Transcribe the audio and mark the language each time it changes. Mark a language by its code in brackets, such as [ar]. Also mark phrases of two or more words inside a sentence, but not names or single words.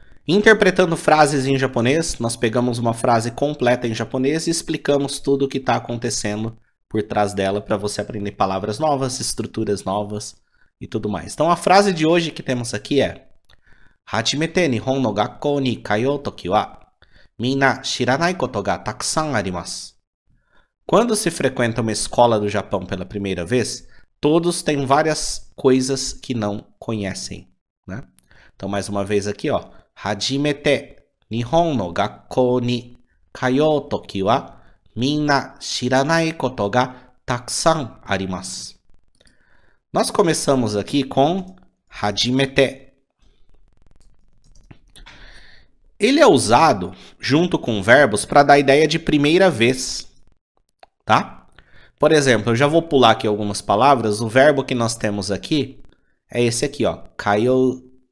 [pt] Interpretando frases em japonês, nós pegamos uma frase completa em japonês e explicamos tudo o que está acontecendo por trás dela para você aprender palavras novas, estruturas novas e tudo mais. Então a frase de hoje que temos aqui é: [ja] 初めて日本の学校に通う時はみんな知らないことがたくさんあります. [pt] Quando se frequenta uma escola do Japão pela primeira vez, todos têm várias coisas que não conhecem, né? Então mais uma vez aqui, ó. [ja] 初めて日本の学校に通う時はみんな知らないことがたくさんあります. [pt] Nós começamos aqui com hajimete. Ele é usado junto com verbos para dar a ideia de primeira vez, tá? Por exemplo, eu já vou pular aqui algumas palavras. O verbo que nós temos aqui é esse aqui, ó, kayou.